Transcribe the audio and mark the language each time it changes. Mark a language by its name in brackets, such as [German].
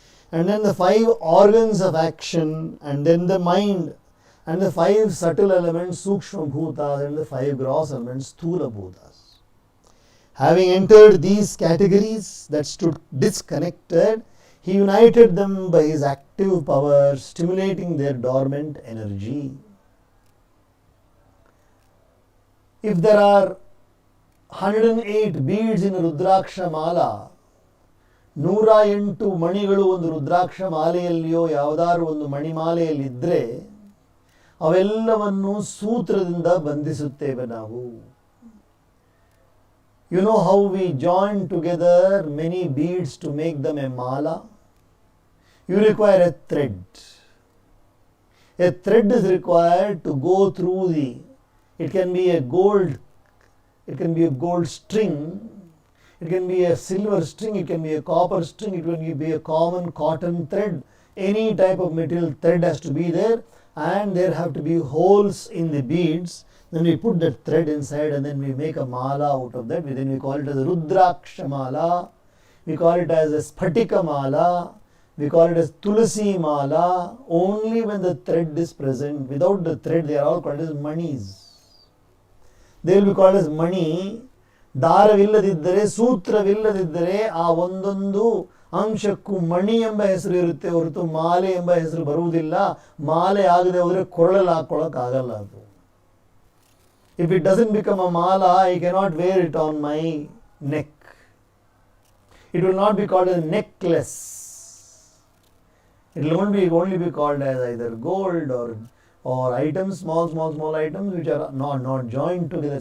[English] And then the 5 organs of action, and then the mind, and the 5 subtle elements, Sukshma Bhutas, and the 5 gross elements, Sthula Bhutas. Having entered these categories that stood disconnected, he united them by his active power, stimulating their dormant energy. If there are 108 beads in a Rudraksha Mala, [Kannada] 108 ಮಣಿಗಳು ಒಂದು ರುದ್ರಾಕ್ಷ ಮಾಲೆಯಲ್ಲಿಯೋ ಯಾವುದಾದ್ರು ಒಂದು ಮಣಿಮಾಲೆಯಲ್ಲಿದ್ದರೆ ಅವೆಲ್ಲವನ್ನು ಸೂತ್ರದಿಂದ ಬಂಧಿಸುತ್ತೇವೆ ನಾವು. [English] You know how we join together many beads to make them a mala? You require a thread. A thread is required to go through it can be a gold string, it can be a silver string, it can be a copper string, it can be a common cotton thread. Any type of material thread has to be there, and there have to be holes in the beads. Then we put that thread inside and then we make a mala out of that. Then we call it as a Rudraksha Mala, we call it as a Sphatika Mala, we call it as Tulasi Mala. Only when the thread is present. Without the thread they are all called as manis. They will be called as mani. [Kannada] ದಾರವಿಲ್ಲದಿದ್ದರೆ, ಸೂತ್ರವಿಲ್ಲದಿದ್ದರೆ ಆ ಒಂದೊಂದು ಅಂಶಕ್ಕೂ ಮಣಿ ಎಂಬ ಹೆಸರು ಇರುತ್ತೆ ಹೊರತು ಮಾಲೆ ಎಂಬ ಹೆಸರು ಬರುವುದಿಲ್ಲ. ಮಾಲೆ ಆಗದೆ ಹೋದರೆ ಕೊರಳಲ್ಲಿ ಹಾಕೊಳ್ಳೋಕ್ಕಾಗಲ್ಲ ಅದು. [English] If it doesn't become a mala, I cannot wear it on my neck. It will not be called a necklace. It will only be called as either gold or items, small items which are not joined together.